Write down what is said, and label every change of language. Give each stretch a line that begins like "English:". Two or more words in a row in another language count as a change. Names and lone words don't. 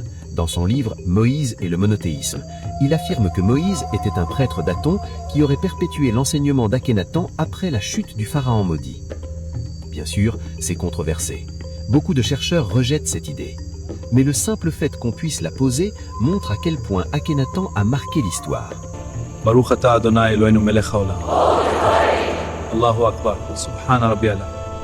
French: Dans son livre « Moïse et le monothéisme », il affirme que Moïse était un prêtre d'Aton qui aurait perpétué l'enseignement d'Akhenaten après la chute du pharaon maudit. Bien sûr, c'est controversé. Beaucoup de chercheurs rejettent cette idée. Mais le simple fait qu'on puisse la poser montre à quel point Akhenaten a marqué l'histoire.
Hebrew: ברוך אתה אדוני אלוהינו מלך העולם.
Arabic: الله أكبر. سبحان ربي الله.